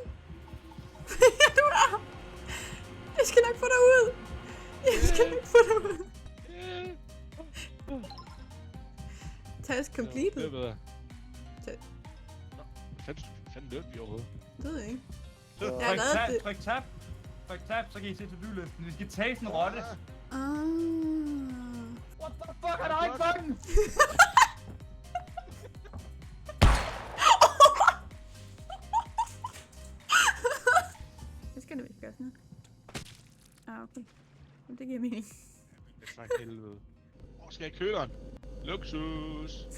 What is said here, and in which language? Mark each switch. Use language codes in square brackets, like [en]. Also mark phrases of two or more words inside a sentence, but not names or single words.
[da] Du er! Jeg skal nok få dig ud! Jeg skal nok få dig ud! [en] Task completed. [da] Det ved jeg. Fanden løb vi overhovedet? Det ved jeg ikke. Jeg har lavet det. Tryk tab, så kan I se to-do-listen. Vi skal tage sådan en rotte. [en] What the fuck, [da] er der ikke fucking? Jeg skal da ikke gøre sådan noget. Okay. Det giver mening. Det er for helvede. Hvor skal jeg i køleren? Luksus!